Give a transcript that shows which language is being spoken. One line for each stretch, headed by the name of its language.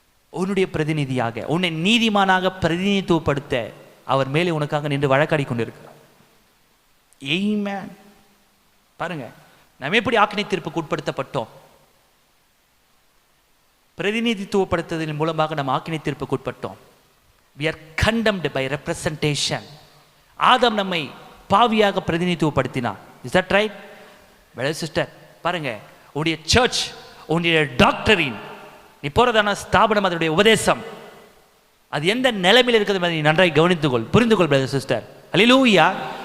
Tamil: உன்னுடைய பிரதிநிதியாக, உன்னை நீதிமானாக பிரதிநிதித்துவப்படுத்த அவர் மேலே உனக்காக நின்று வழக்காடி கொண்டிருக்கிறார். ஆமென். பாருங்க, நம்ம எப்படி ஆக்கினை தீர்ப்புக்கு உட்படுத்தப்பட்டோம்? பிரதிநிதித்துவப்படுத்துவதன் மூலமாக நம்ம ஆக்கினை தீர்ப்புக்கு உட்பட்டோம்.
English: We are condemned by representation.
Tamil: ஆதாம் நம்மை பாவியாக பிரதிநிதித்துவப்படுத்தினார்.
English: Is that right?
Tamil: Brother sister, பாருங்க, உன்னுடைய சர்ச், உன்னுடைய டாக்டரின், நீ போறதான ஸ்தாபனம், அதனுடைய உபதேசம், அது எந்த நிலைமையில் இருக்கிறது நீ நன்றாய் கவனித்துக்கொள், புரிந்துகொள் பிரதர் சிஸ்டர். ஹல்லேலூயா.